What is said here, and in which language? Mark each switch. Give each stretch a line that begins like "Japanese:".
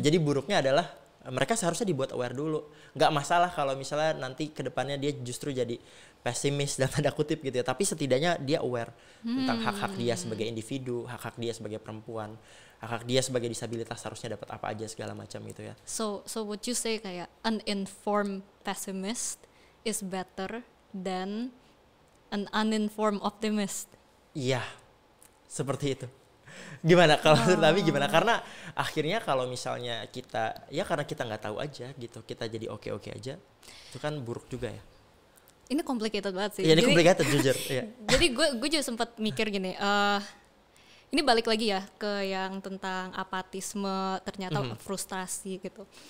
Indonesian: Jadi buruknya adalah mereka seharusnya dibuat aware dulu. Nggak masalah kalau misalnya nanti ke depannya dia justru jadi pesimis dan tanda kutip gitu ya. Tapi setidaknya dia aware tentang hak-hak dia sebagai individu, hak-hak dia sebagai perempuan, hak-hak dia sebagai disabilitas harusnya dapat apa aja segala macam gitu ya.
English: So would you say kayak uninformed pessimist is better than an uninformed optimist?
Indonesian: Iya, seperti itu. Gimana kalau tapi gimana? Karena akhirnya kalau misalnya karena kita nggak tahu aja gitu, kita jadi oke aja, itu kan buruk juga ya. Ini complicated banget sih. Iya, ini complicated jujur. Iya. Jadi gue juga sempat mikir gini, ini balik lagi ya ke yang tentang apatisme, ternyata frustrasi gitu.